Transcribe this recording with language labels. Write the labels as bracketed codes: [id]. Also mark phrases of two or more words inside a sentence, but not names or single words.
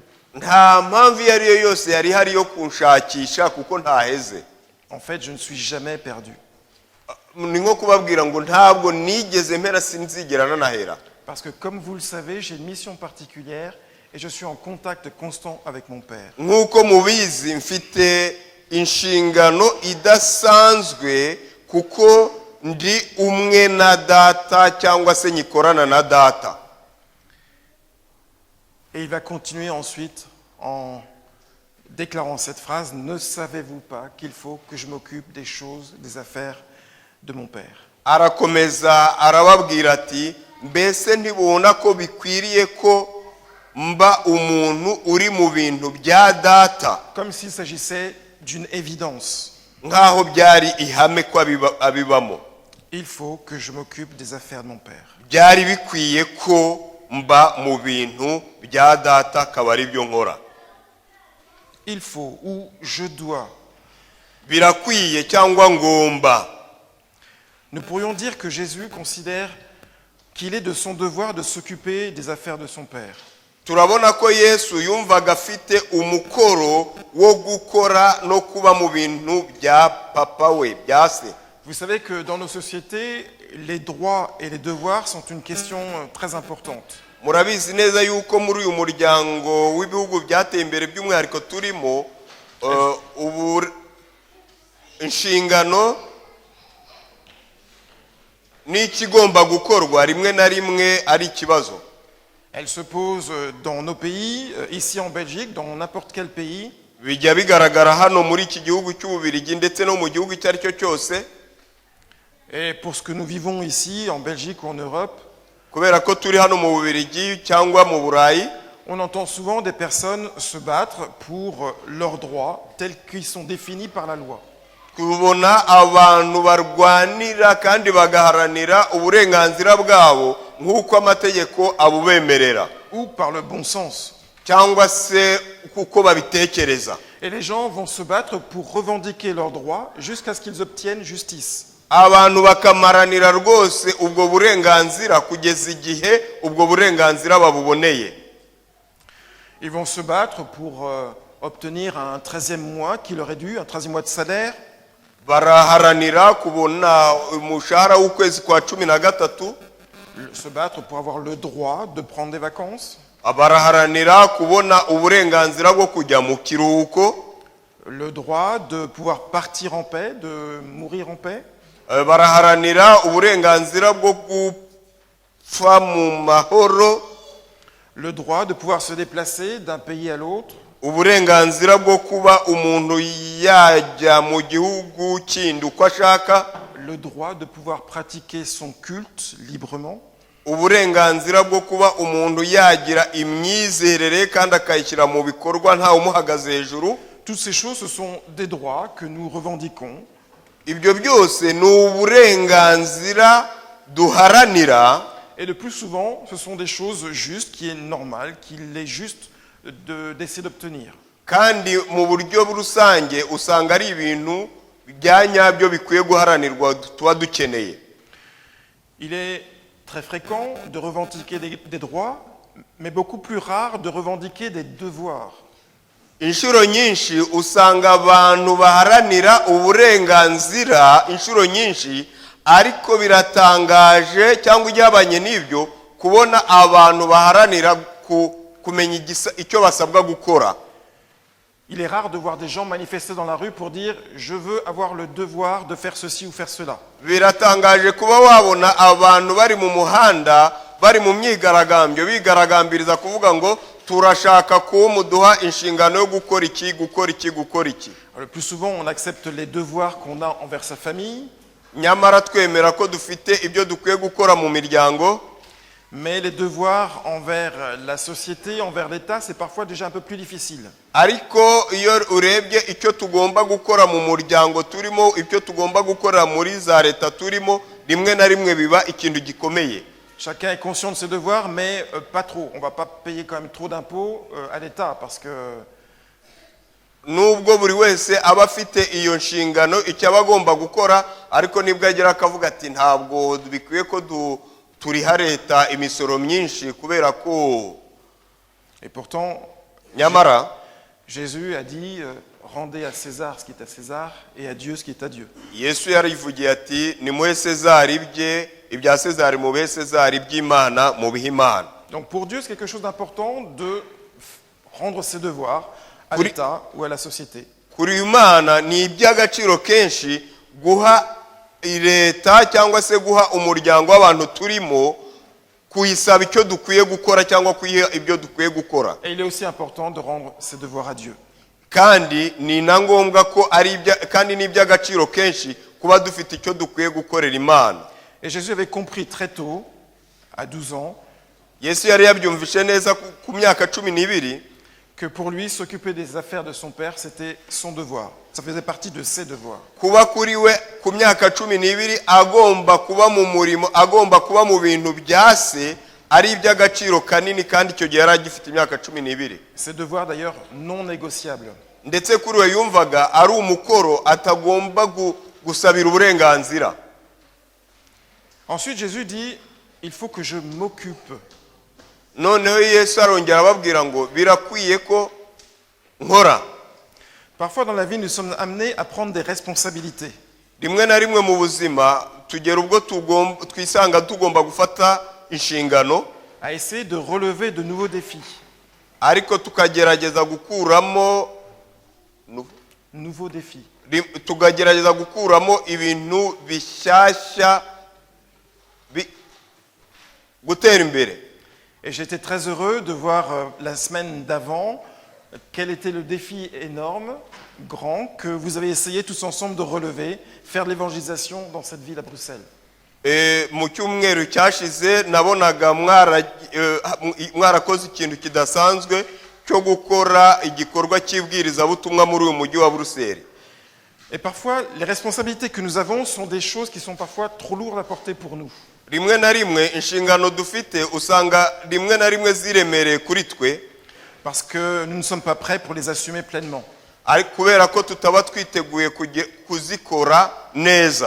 [rw] Nta mpamvu iyo ari yo yose yari hari yo kunshakisha kuko ntaheze. [fr] En fait, je ne suis jamais perdu. [rw] Ni nko kubabwira ngo ntabwo nigeze mpera sinzigera nanahera. [fr] Parce que comme vous le savez, j'ai une mission particulière et je suis en contact constant avec mon Père. [rw] Nk'uko mubizi mfite inshingano idasanzwe kuko ndi umwe na data cyangwa se nyikorana na data. [fr] Et il va continuer ensuite en déclarant cette phrase: ne savez-vous pas qu'il faut que je m'occupe des choses, des affaires de mon Père? [rw] Arakomeza arababwira ati mbese ntibona ko bikwiriye ko mba umuntu uri mu bintu bya data. [fr] Comme s'il s'agissait d'une évidence. [rw] Nk'aho byari ihame ko abibamo. [fr] Il faut que je m'occupe des affaires de mon Père. [rw] Byari bikwiye ko mba mu bintu bya data akaba ari byo nkora. [fr] Il faut ou je dois. [rw] Birakwiye cyangwa ngomba. [fr] Nous pourrions dire que Jésus considère qu'il est de son devoir de s'occuper des affaires de son Père. [rw] Turabona ko Yesu yumvaga afite umukoro wo gukora no kuba mu bintu bya papa we bya se. [fr] Vous savez que dans nos sociétés, les droits et les devoirs sont une question très importante. [rw] Murabizi neza yuko muri uyu muryango w'ibihugu byateye imbere by'umwihariko turimo ubu inshingano n'ikigomba gukorwa rimwe na rimwe ari ikibazo. [fr] Elle se pose dans nos pays, ici en Belgique, dans n'importe quel pays. [rw] Bijya bigaragara hano muri iki gihugu cy'Ububiligi ndetse no mu gihugu icyo ari cyo cyose. [fr] Et pour ce que nous vivons ici, en Belgique ou en Europe, [rw] kubera ko turi hano mu Bubiligi cyangwa mu Burayi, [fr] on entend souvent des personnes se battre pour leurs droits tels qu'ils sont définis par la loi. [rw] Kubona abantu barwanira kandi bagaharanira uburenganzira bwabo nk'uko amategeko abubemerera. [fr] Ou par le bon sens. [rw] Cyangwa se kuko babitekereza. [fr] Et les gens vont se battre pour revendiquer leurs droits jusqu'à ce qu'ils obtiennent justice. [rw] Abantu bakamaranira rwose ubwo burenganzira kugeza igihe ubwo burenganzira babuboneye. [fr] Ils vont se battre pour obtenir un 13e mois qui leur est dû, un 13e mois de salaire. [rw] Baraharanira kubona umushahara w'ukwezi kwa 13. [fr] Se battre pour avoir le droit de prendre des vacances. [rw] Baraharanira kubona uburenganzira bwo kujya mu kiruhuko. [fr] Le droit de pouvoir partir en paix, de mourir en paix. [rw] Baraharanira uburenganzira bwo gupfa mu mahoro. [fr] Le droit de pouvoir se déplacer d'un pays à l'autre. [rw] Uburenganzira bwo kuba umuntu yajya mu gihugu kindi uko ashaka. [fr] Le droit de pouvoir pratiquer son culte librement. [rw] Uburenganzira bwo kuba umuntu yagira imyizerere kandi akayishyira mu bikorwa nta umuhagaze hejuru. [fr] Toutes ces choses, ce sont des droits que nous revendiquons. [rw] Ibyo byose ni uburenganzira duharanira. [fr] Et le plus souvent, ce sont des choses justes, qui est normal, qu'il est juste d'essayer d'obtenir. [rw] Kandi mu buryo rusange usanga ari ibintu bya nyabyo bikwiye guharanirwa tuba dukeneye. [fr] Il est très fréquent de revendiquer des droits, mais beaucoup plus rare de revendiquer des devoirs. [rw] Inshuro nyinshi usanga abantu baharanira uburenganzira inshuro nyinshi ariko biratangaje cyangwa ibyabanye n'ibyo kubona abantu baharanira kumenya icyo basabwa gukora. [fr] Il est rare de voir des gens manifester dans la rue pour dire « je veux avoir le devoir de faire ceci ou faire cela ». [rw] Biratangaje kuba wabona abantu bari mu muhanda bari mu myigaragambyo bigaragambiriza kuvuga ngo turashaka ko muduha inshingano yo gukora iki gukora iki gukora iki. [fr] Le plus souvent on accepte les devoirs qu'on a envers sa famille, [rw] nyamara twemera ko dufite ibyo dukwiye gukora mu miryango, [fr] mais les devoirs envers la société, envers l'État, c'est parfois déjà un peu plus difficile. [rw] ariko iyo urebye icyo tugomba gukora mu muryango turimo, icyo tugomba gukora muri za leta turimo, rimwe na rimwe biba ikintu gikomeye. [fr] Chacun est conscient de ses devoirs, mais pas trop. On ne va pas payer quand même trop d'impôts à l'État parce que [rw] nubwo buri wese aba afite iyo nshingano icyo aba agomba gukora, ariko nibwo agera akavuga ati ntabwo bikwiye ko turiha leta imisoro myinshi kubera ko. [fr] Et pourtant, [rw] nyamara [fr] Jésus a dit rendez à César ce qui est à César et à Dieu ce qui est à Dieu. [rw] Yesu yarivugiye ati nimuhe César ibye, ibya César mubihe César, iby'Imana mubihe Imana. [fr] Donc pour Dieu, c'est quelque chose d'important de rendre ses devoirs à l'État ou à la société. [rw] Kuri Imana ni iby'agaciro kenshi guha leta cyangwa se guha umuryango w'abantu turimo kuyisaba icyo dukwiye gukora cyangwa kuyiha ibyo dukwiye gukora. [fr] Et il est aussi important de rendre ses devoirs à Dieu. [rw] Kandi ni na ngombwa ko kandi ni iby'agaciro kenshi kuba dufite icyo dukwiye gukorera Imana. [fr] Et Jésus avait compris très tôt, à 12 ans, [rw] Yesu yari yabyumvishe neza ku myaka 12 [fr] que pour lui, s'occuper des affaires de son père, c'était son devoir. Ça faisait partie de ses devoirs. [rw] kuba kuri we ku myaka 12 agomba kuba mu murimo, agomba kuba mu bintu bya se, ari iby'agaciro kanini, kandi icyo gihe yari agifite imyaka 12. [fr] Ces devoirs d'ailleurs non négociables. [rw] Ndetse kuri we yumvaga ari umukoro atagomba gusabira uburenganzira. [fr] Ensuite, Jésus dit, il faut que je m'occupe. [rw] Noneho Yesu arongera ababwira ngo birakwiye ko nkora. [fr] Parfois dans la vie, nous sommes amenés à prendre des responsabilités. [rw] Rimwe na rimwe mu buzima tugera ubwo twisanga tugomba gufata inshingano, [fr] À essayer de relever de nouveaux défis. [rw] ariko tukagerageza gukuramo [fr] Nouveaux défis. [rw] tukagerageza gukuramo ibintu bishyashya gutera imbere. [fr] Et j'étais très heureux de voir la semaine d'avant quel était le défi énorme, grand, que vous avez essayé tous ensemble de relever, faire de l'évangélisation dans cette ville à Bruxelles. [rw] Mu cyumweru cyashize nabonaga mwarakoze ikintu kidasanzwe cyo gukora igikorwa cy'ibwirizabutumwa muri uyu mujyi wa Bruxelles. [fr] Et parfois, les responsabilités que nous avons sont des choses qui sont parfois trop lourdes à porter pour nous. [rw] Rimwe na rimwe inshingano dufite usanga rimwe na rimwe ziremereye kuri twe, [fr] parce que nous ne sommes pas prêts pour les assumer pleinement. [rw] ariko kubera ko tutaba twiteguye kuzikora neza.